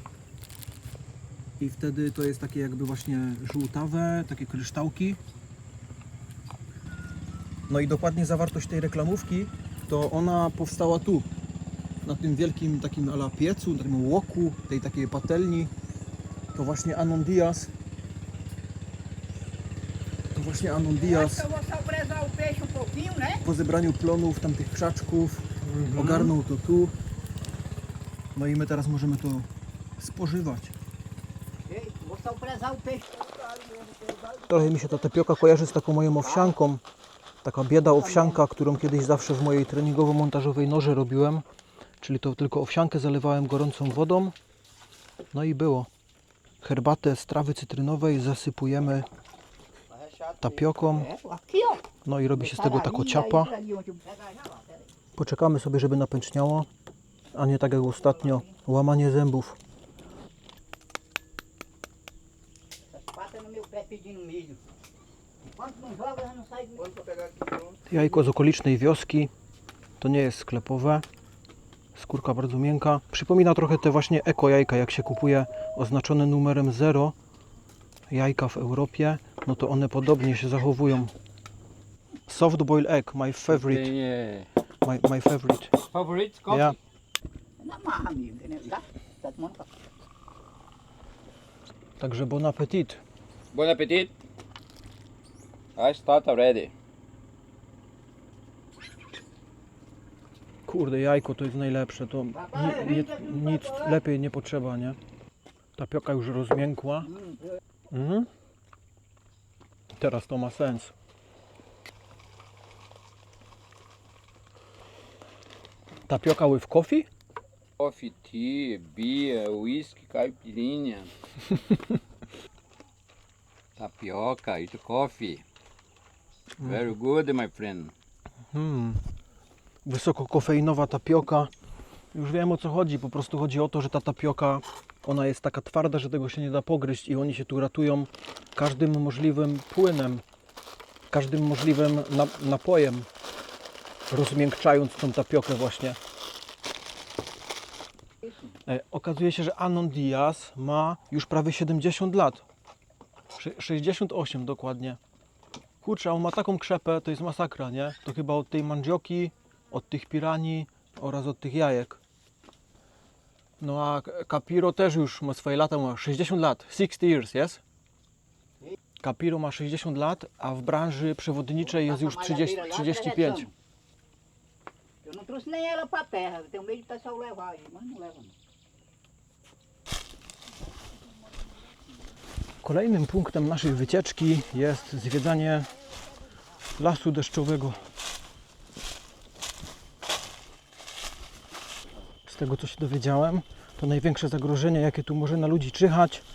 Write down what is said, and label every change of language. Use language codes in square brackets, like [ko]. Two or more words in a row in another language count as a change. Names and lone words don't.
[pl] I wtedy to jest takie jakby właśnie żółtawe, takie kryształki. No i dokładnie zawartość tej reklamówki, to ona powstała tu, na tym wielkim takim ala piecu, na tym łoku, tej takiej patelni. To właśnie Anon Diaz. [pt] Eu vou só prezar o peixe um pouquinho, né? [pl] Po zebraniu plonów tamtych krzaczków ogarnął to tu. No i my teraz możemy to spożywać. [pt] Ei, vou só prezar o peixe. [pl] Trochę mi się ta tapioka kojarzy z taką moją owsianką. Taka bieda owsianka, którą kiedyś zawsze w mojej treningowo-montażowej noży robiłem. Czyli to tylko owsiankę zalewałem gorącą wodą. No i było. Herbatę z trawy cytrynowej zasypujemy tapioką. [pt] Aqui, ó. [pl] No i robi się z tego taka ciapa. Poczekamy sobie, żeby napęczniało, a nie tak jak ostatnio, łamanie zębów. [pt] Essas patas no meu pé pedindo milho. Enquanto não joga, já não sai do milho. [pl] Jajko z okolicznej wioski. To nie jest sklepowe. Skórka bardzo miękka. Przypomina trochę te właśnie eko jajka, jak się kupuje oznaczone numerem 0 jajka w Europie, no to one podobnie się zachowują. [en] Soft boiled egg, my favorite. [pt] Tem [en] My favorite. favorite coffee? Yeah. [pt] Na marra, amigo, entendeu? Já? Tá tomando café. [pl] Także [fr] bon appetit. Bon appetit. [en] I start already. [pl] Kurde, jajko to jest najlepsze, to nic lepiej nie potrzeba, nie? Tapioka już rozmiękła. Teraz to ma sens. [en] Tapioka with coffee? Coffee, tea, beer, whisky, caipirinha. Tapioca, eat coffee. Very good, my friend. [pl] Wysokokofeinowa tapioka. Już wiem, o co chodzi. Po prostu chodzi o to, że ta tapioka, ona jest taka twarda, że tego się nie da pogryźć i oni się tu ratują każdym możliwym płynem, każdym możliwym napojem, rozmiękczając tą tapiokę właśnie. Okazuje się, że Anon Diaz ma już prawie 70 lat. 68 dokładnie. Kurczę, a on ma taką krzepę, to jest masakra, nie? To chyba od tej mandioki, od tych piranii oraz od tych jajek. No a Capiro też już ma swoje lata, ma 60 lat, [en] 60 years, yes? [pl] Capiro ma 60 lat, a w branży przewodniczej jest już 35. [pt] Eu não trouxe nem ela pra terra. Eu tenho medo do pessoal levar aí, mas não leva não. [pl] Kolejnym punktem naszej wycieczki jest zwiedzanie lasu deszczowego. Z tego, co się dowiedziałem, to największe zagrożenie, jakie tu może na ludzi czyhać.